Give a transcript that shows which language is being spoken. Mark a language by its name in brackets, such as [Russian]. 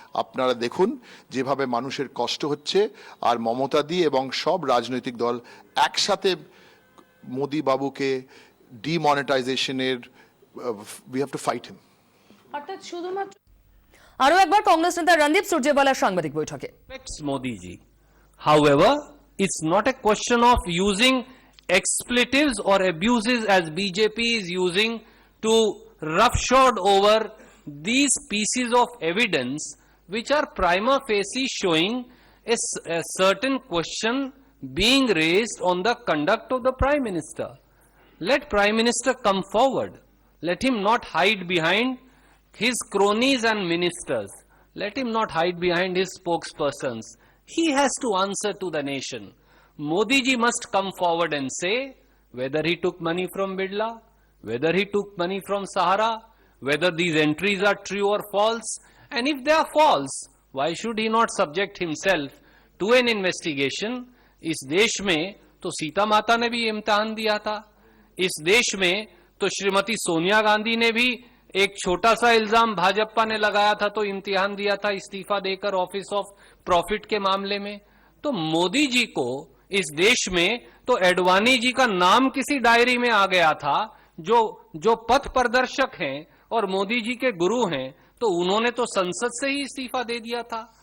[Bangla] আপনারা দেখুন যেভাবে মানুষের কষ্ট হচ্ছে, আর মমতাদি এবং সব রাজনৈতিক দল একসাথে মোদি বাবুকে ডিমনিটাইজেশনের [English] We have to fight him. [Bangla] অর্থাৎ শুধুমাত্র আরো একবার কংগ্রেস নেতা রণদীপ সুরজেওয়ালার সাংবাদিক বৈঠকে। [English] Modi ji. However, it's not a question of using expletives or abuses as BJP is using to roughshod over these pieces of evidence which are prima facie showing a certain question being raised on the conduct of the Prime Minister. Let Prime Minister come forward. Let him not hide behind his cronies and ministers. Let him not hide behind his spokespersons. He has to answer to the nation. Modi ji must come forward and say whether he took money from Bidla, whether he took money from Sahara, whether these entries are true or false, and if they are false, why should he not subject himself to an investigation? [Hindi] इस देश में तो सीता माता ने भी इम्तिहान दिया था, इस देश में तो श्रीमती सोनिया गांधी ने भी एक छोटा सा इल्जाम भाजपा ने लगाया था तो इम्तिहान दिया था इस्तीफा देकर [English] office of profit [Hindi] के मामले में। तो मोदी जी को इस देश में तो एडवाणी जी का नाम किसी डायरी में आ गया था, जो पथ प्रदर्शक हैं और मोदी जी के गुरु हैं, तो उन्होंने तो संसद से ही इस्तीफा दे दिया था।